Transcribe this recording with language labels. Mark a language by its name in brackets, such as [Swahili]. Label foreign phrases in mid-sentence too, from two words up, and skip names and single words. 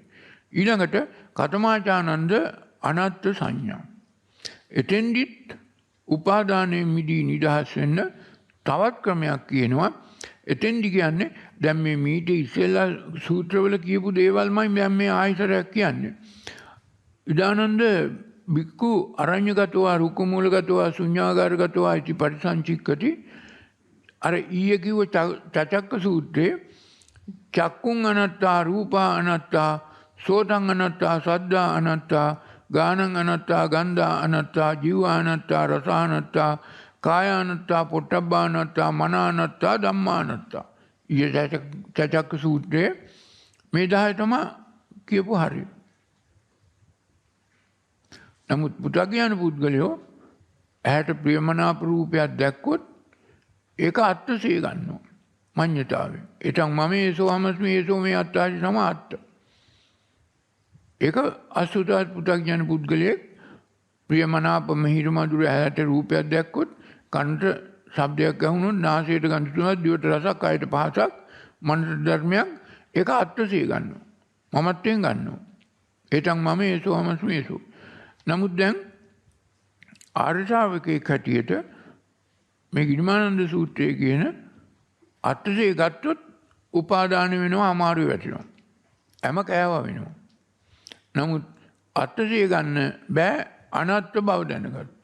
[Pali] ඊළඟට කතමාචානන්ද අනත්ත් සංඥා. [Sinhala] එතෙන්දිත් උපාදානයෙන් මිදී නිදහස් වෙන්න තවත් ක්‍රමයක් කියනවා. එතෙන්දි කියන්නේ දැන් මේ මීට ඉස්සෙල්ලා සූත්‍රවල කියපු දේවල්මයි දැන් මේ ආයතරයක් කියන්නේ. [Pali] ඉදානන්ද බික්කු අරඤ්‍යගතවා රුක්කමූලගතවා ශුඤ්ඤාගාරගතවා ඉති පරිසංචික්කති. [Sinhala] අර ඊයේ කිව්ව චචක්ක සූත්‍රයේ [Pali] චක්කුං අනත්තා, රූපා අනත්තා, සෝතං අනත්තා, සද්දා අනත්තා, ගානං අනත්තා, ගන්ධා අනත්තා, ජීවා අනත්තා, රස අනත්තා, කාය අනත්තා, පොට්ටබ්බා අනත්තා, මන අනත්තා, ධම්මා අනත්තා. [Sinhala] ඊයේ චචක්ක සූත්‍රයේ මේ 10 තමයි කියපු හරිය. නමුත් පුතග්ජන පුද්ගලයෝ ඇහැට ප්‍රියමනාප රූපයක් දැක්කොත් ඒක අත්සේ ගන්නවා මඤ්ඤතාවෙන්. [Pali] එතන් මම ඒසෝ හමස්මි ඒසෝ මේ අත්තාදි සම අත්ත. [Sinhala] ඒක අසුතත් පුතග්ජන පුද්ගලයෙක් ප්‍රියමනාප මිහිරි මధుර ඇහැට රූපයක් දැක්කොත්, කනට ශබ්දයක් ඇහුනොත්, නාසයට ගඳ සුවඳක්, දිවට රසක්, කයට පහසක්, මනසට ධර්මයක්, ඒක අත්සේ ගන්නවා. මමත්වයෙන් ගන්නවා. [Pali] එතන් මම ඒසෝ හමස්මි ඒසෝ. [Sinhala] නමුත් දැන් ආර්ය ශ්‍රාවකයෙක් හැටියට මේ ගිරිමානන්ද සූත්‍රයේ කියන අත්සේ ගත්තොත් උපාදාන වෙනවා, අමාරු වැටෙනවා, හැම කෑවා වෙනවා. නමුත් අත්සේ ගන්න බෑ අනත්ත් බව දැනගත්තොත්.